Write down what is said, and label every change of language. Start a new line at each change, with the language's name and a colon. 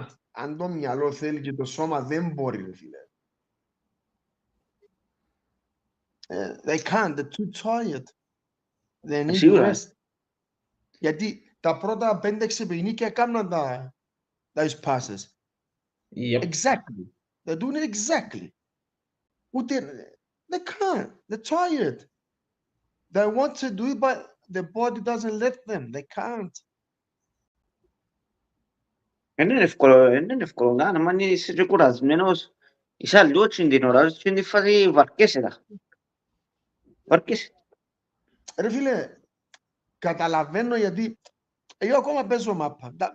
Greek: Αν το μυαλό θέλει και το σώμα δεν μπορεί, ρε φίλε.
English: They can't, they're too tired. They need rest.
Greek: Γιατί τα πρώτα 5-6 παιχνίδια έκαναν
English: those passes. Yep. Exactly. They're doing it exactly. They can't. They're tired. They want to do it, but the body doesn't let them. They can't.
Greek: Είναι εύκολο, αν είσαι και κουρασμένος, είσαι αλλιώς την ώρα, και την φάση βαρκέσαι τα. Βαρκέσαι. Ρε φίλε, καταλαβαίνω γιατί εγώ ακόμα παίζω μάπα.